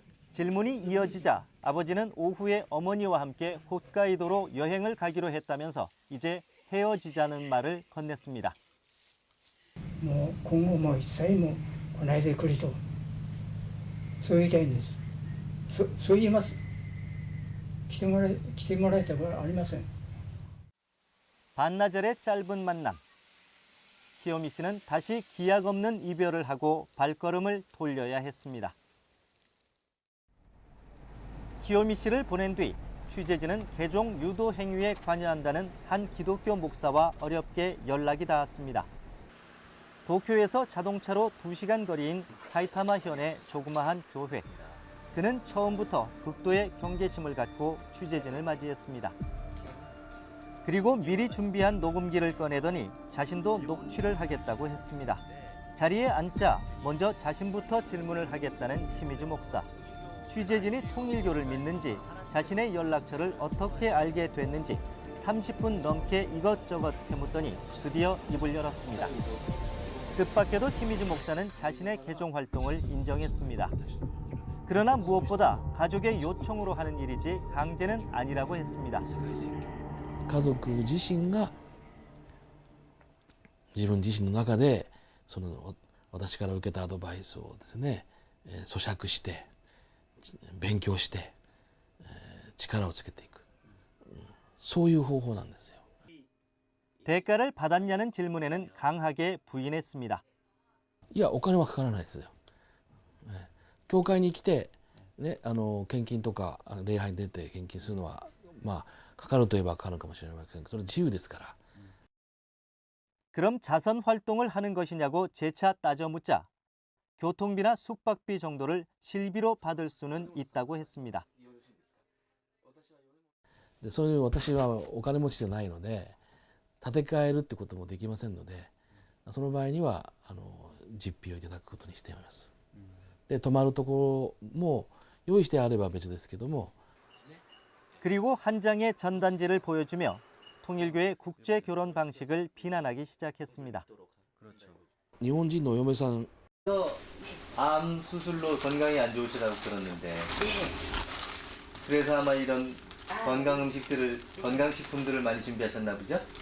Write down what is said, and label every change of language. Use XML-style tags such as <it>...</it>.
<ko>질문이 이어지자 아버지는 오후에 어머니와 함께 홋카이도로 여행을 가기로 했다면서 이제 헤어지자는 말을 건넸습니다.</ko> <ja>もう今後も一切も来ないでくれとそう言いたいんです。そう言います。来てもらいたくはありません。</ja> <ko>반나절의 짧은 만남. 키요미 씨는 다시 기약 없는 이별을 하고 발걸음을 돌려야 했습니다. 키요미 씨를 보낸 뒤 취재진은 개종 유도 행위에 관여한다는 한 기독교 목사와 어렵게 연락이 닿았습니다. 도쿄에서 자동차로 2시간 거리인 사이타마현의 조그마한 교회. 그는 처음부터 극도의 경계심을 갖고 취재진을 맞이했습니다. 그리고 미리 준비한 녹음기를 꺼내더니 자신도 녹취를 하겠다고 했습니다. 자리에 앉자 먼저 자신부터 질문을 하겠다는 시미즈 목사. 취재진이 통일교를 믿는지 자신의 연락처를 어떻게 알게 됐는지 30분 넘게 이것저것 캐묻더니 드디어 입을 열었습니다. 뜻밖에도 시미즈 목사는 자신의 개종 활동을 인정했습니다. 그러나 무엇보다 가족의 요청으로 하는 일이지 강제는 아니라고 했습니다.</ko> <ja>家族自身が自分自身の中で私から受けたアドバイスをですね、咀嚼して勉強して力をつけていく、そういう方法なんですよ。</ja> <ko>대가를 받았냐는 질문에는 강하게 부인했습니다.</ko> <ja>いやお金はかからないですよ。教会に来てね、献金とか礼拝に出て献金するのはまあかかるといえばかかるかもしれませんけど、それ自由ですから。</ja> <ko>그럼 자선 활동을 하는 것이냐고 재차 따져 묻자 교통비나 숙박비 정도를 실비로 받을 수는 있다고 했습니다.</ko> <ja>でそういう私はお金持ちじゃないので建て替えるってこともできませんので、その場合には実費をいただくことにしています。で泊まるところも用意してあれば別ですけども。</ja> <ko>그리고 한 장의 전단지를 보여주며 통일교의 국제 결혼 방식을 비난하기 시작했습니다.</ko> <ja>日本人のお嫁さん</ja> <ko>암 수술로 건강이 안 좋으시다고 들었는데 그래서 아마 이런 건강 음식들을 건강식품들을 많이 준비하셨나 보죠?</ko>